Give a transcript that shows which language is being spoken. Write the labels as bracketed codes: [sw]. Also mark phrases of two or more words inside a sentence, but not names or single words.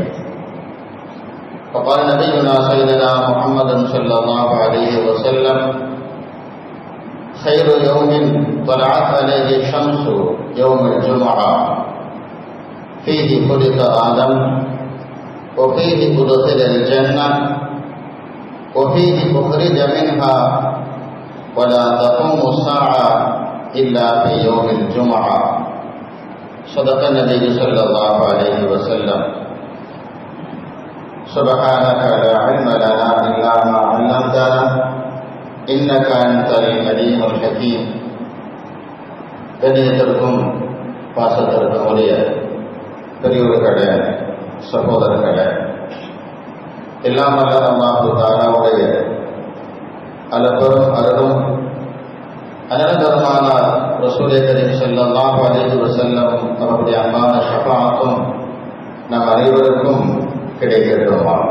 [ar] وقال نبينا سيدنا محمد صلى الله عليه وسلم خير يوم طلعت عليه الشمس يوم الجمعة فيه خلق آدم وفيه أدخل الجنة وفيه أخرج منها ولا تقوم الساعة إلا في يوم الجمعة صدق النبي صلى الله عليه وسلم. سبحانك لا علم لنا إلا ما علمتنا إنك أنت العليم الحكيم. [ta] கண்ணியத்திற்கும் பாசத்திற்கும் உரிய பெரியோர்களே, சகோதரர்களே, எல்லாம் வல்ல அல்லாஹ் தஆலாவுடைய அளப்பெரும் அருளும் அனந்தரமான [ar] رسول كريم صلى الله عليه وسلم [ta] அவருடைய அன்பான ஷஃபாஅத்தும் நம் அனைவருக்கும் கிடைக்கட்டுமாக.